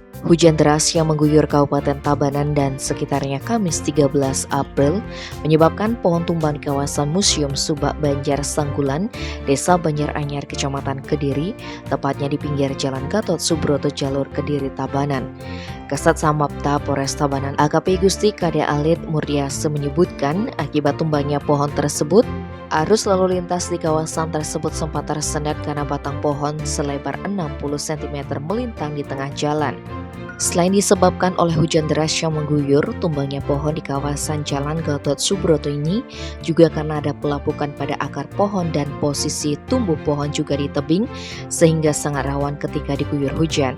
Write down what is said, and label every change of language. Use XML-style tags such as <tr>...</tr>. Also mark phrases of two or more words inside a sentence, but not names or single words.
<id>Hujan deras yang mengguyur Kabupaten Tabanan dan sekitarnya Kamis 13 April menyebabkan pohon tumbang di kawasan Museum Subak Banjar Sanggulan, Desa Banjaranyar, Kecamatan Kediri, tepatnya di pinggir Jalan Gatot Subroto, jalur Kediri Tabanan. Kasat Samapta Polres Tabanan AKP Gusti Kade Alit Murdiase menyebutkan akibat tumbangnya pohon tersebut, arus lalu lintas di kawasan tersebut sempat tersendat karena batang pohon selebar 60 cm melintang di tengah jalan. Selain disebabkan oleh hujan deras yang mengguyur, tumbangnya pohon di kawasan Jalan Gatot Subroto ini juga karena ada pelapukan pada akar pohon dan posisi tumbuh pohon juga di tebing sehingga sangat rawan ketika diguyur hujan.</id>